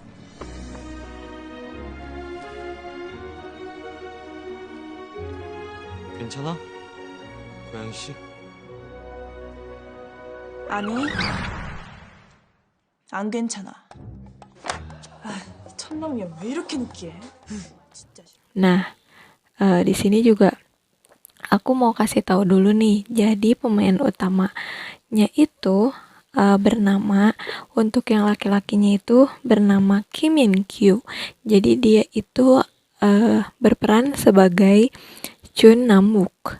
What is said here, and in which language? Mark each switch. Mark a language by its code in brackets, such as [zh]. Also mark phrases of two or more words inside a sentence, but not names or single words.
[ko] 괜찮아? 고양이씨? 아니, 안 괜찮아. 아, 천남이야 왜 이렇게 느끼해? 진짜 싫어. [id] Nah, di sini juga aku mau kasih tahu dulu nih. Jadi pemain utamanya itu bernama, untuk yang laki-lakinya itu bernama Kim Min Kyu. Jadi dia itu berperan sebagai Chun Namwook.